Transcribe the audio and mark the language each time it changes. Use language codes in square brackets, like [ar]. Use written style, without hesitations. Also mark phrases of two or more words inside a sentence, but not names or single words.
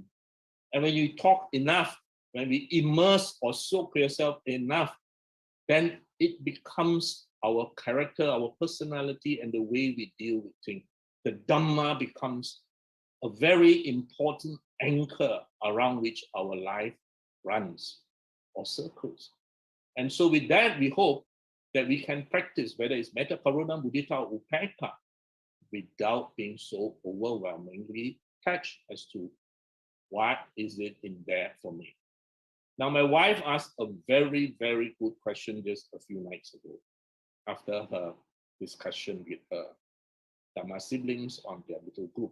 [en] And when you talk enough, when we immerse or soak yourself enough, then it becomes our character, our personality, and the way we deal with things. The Dhamma becomes a very important anchor around which our life runs or circles. And so with that, we hope that we can practice, whether it's [pi] metta, karuna, mudita, [en] or upekkha, without being so overwhelmingly attached as to what is it in there for me. Now, my wife asked a very, very good question just a few nights ago after her discussion with her Dhamma siblings on their little group.